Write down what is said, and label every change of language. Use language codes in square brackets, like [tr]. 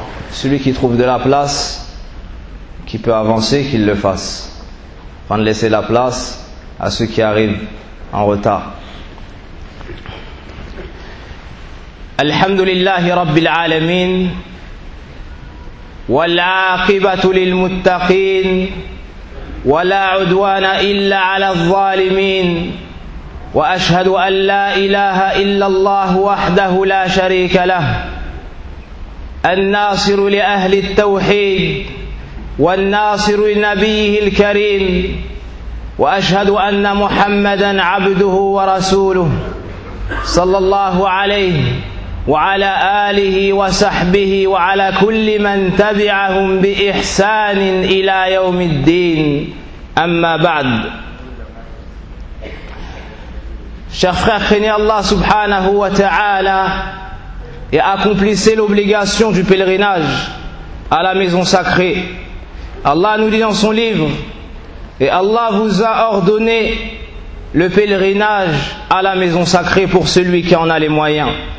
[fr] Celui qui trouve de la place, qui peut avancer, qu'il le fasse, afin de laisser la place à ceux qui arrivent en retard. [ar] Alhamdulillahi Rabbil Alameen, wa l'aqibatu lil muttaqin, wa la udwana illa ala al-zalimin, wa ashhadu an la ilaha illa Allah wahdahu la sharika lah, الناصر لأهل التوحيد، والناصر لنبيه الكريم، وأشهد أن محمدًا عبده ورسوله صلى الله عليه وعلى آله وصحبه وعلى كل من تبعهم بإحسان إلى يوم الدين. أما بعد، شفخني الله سبحانه وتعالى [fr] et accomplissez l'obligation du pèlerinage à la maison sacrée. Allah nous dit dans son livre: et Allah vous a ordonné le pèlerinage à la maison sacrée pour celui qui en a les moyens.